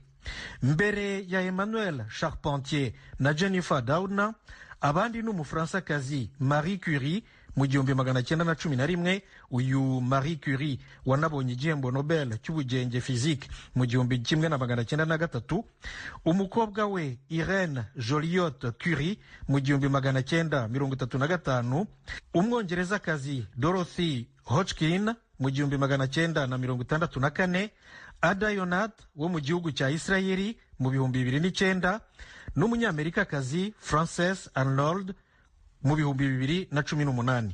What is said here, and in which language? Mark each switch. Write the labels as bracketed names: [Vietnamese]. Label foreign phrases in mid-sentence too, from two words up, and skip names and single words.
[Kinyarwanda] Mbere ya Emmanuel Charpentier na Jennifer Doudna, abandi n'umufaransakazi Marie Curie mu 1911. Uyu Marie Curie wanabonye igihembo Nobel cy'ubugenge physique mu 1903. Umukobwa we Irene Joliot Curie mu 1935. Umwongerezakazi Dorothy Hodgkin mu 1964. Ada Yonat wo mu gihugu cya Israeli mu 2009 n'umunyamerikakazi Frances Arnold mu 2018.